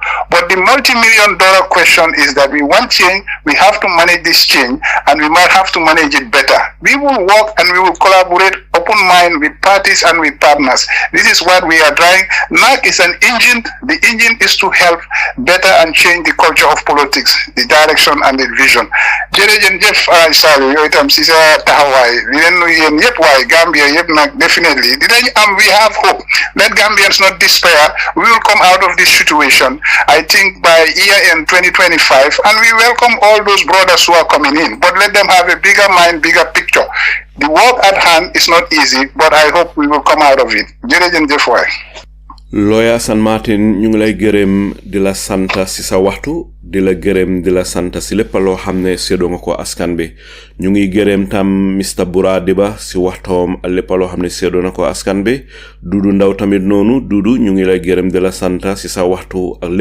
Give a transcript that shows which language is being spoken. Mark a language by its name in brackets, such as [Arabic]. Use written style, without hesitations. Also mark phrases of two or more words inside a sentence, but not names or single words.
[English] But the multi-million-dollar question is that we want change, we have to manage this change and we might have to manage it better. We will work and we will collaborate open mind with parties and with partners. This is what we are trying. NAC is an engine. The engine is to help better and change the culture of politics, the direction and the vision. [Wolof] Jërëjëf Saliou yow itam si sa taxawaay di leen nuyu yéen yëpp waaye Gambia yëpp nag definitely dinañ am [English] we have hope. Let Gambians not despair. We will come out of this situation I think by year end 2025 and we welcome all those brothers who are coming in but let them have a bigger mind, bigger picture. The work at hand is not easy but I hope we will come out of it. [Wolof] Jërëjëf waay. Lawyer Assan Martin ñu ngi lay gërëm di la sant si sa waxtu di la gërëm di la sant si lépp loo xam ne séddoo nga ko askan bi ñu ngi gërëm tam Mr Bura Diba si waxtoom lépp loo xam ne séddoo na ko askan bi Dudu Ndaw tamit noonu Dudu ñu ngi lay gërëm di la sant si sa waxtu ak